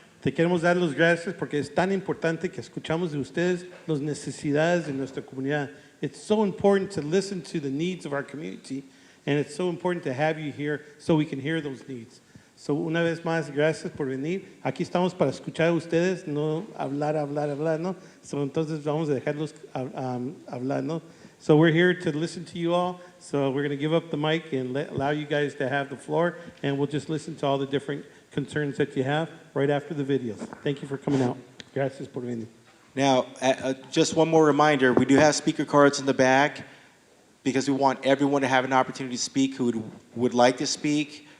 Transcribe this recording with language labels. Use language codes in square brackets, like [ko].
[es] Te queremos dar las gracias porque es tan importante que escuchamos de ustedes las necesidades de nuestra comunidad. [en] It's so important to listen to the needs of our community, and it's so important to have you here so we can hear those needs. [es] So, una vez más, gracias por venir. Aquí estamos para escuchar a ustedes, no hablar, ¿no? So, entonces vamos a dejarlos hablar, ¿no? [en] So we're here to listen to you all. So we're going to give up the mic and allow you guys to have the floor, and we'll just listen to all the different concerns that you have right after the videos. Thank you for coming out. [es] Gracias por venir. [en] Now, just one more reminder, we do have speaker cards in the back because we want everyone to have an opportunity to speak who would like to speak.